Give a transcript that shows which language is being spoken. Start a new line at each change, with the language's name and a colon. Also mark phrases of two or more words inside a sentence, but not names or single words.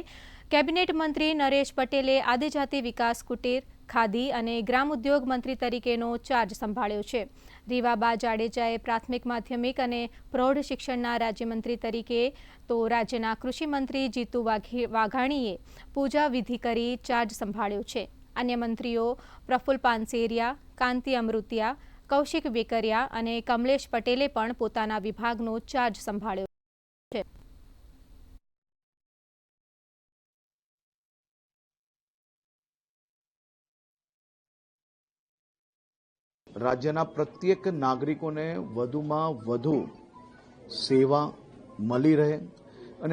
Gujarati: કેબિનેટ મંત્રી નરેશ પટેલે આદિજાતિ વિકાસ કુટીર, ખાદી અને ગ્રામ ઉદ્યોગ મંત્રી તરીકેનો ચાર્જ સંભાળ્યો છે। રીવાબા જાડેજાએ પ્રાથમિક, માધ્યમિક અને પ્રૌઢ શિક્ષણના રાજ્યમંત્રી તરીકે, તો રાજ્યના કૃષિ મંત્રી જીતુ વાઘાણીએ પૂજા વિધિ કરી ચાર્જ સંભાળ્યો છે। અન્ય મંત્રીઓ प्रफुल्ल पानसेरिया, कांति अमृतिया, कौशिक वेकरिया અને કમલેશ પટેલે પણ પોતાના વિભાગનો ચાર્જ સંભાળ્યો છે। રાજ્યના પ્રત્યેક નાગરિકોને વધુમાં વધુ સેવા મળી રહે અને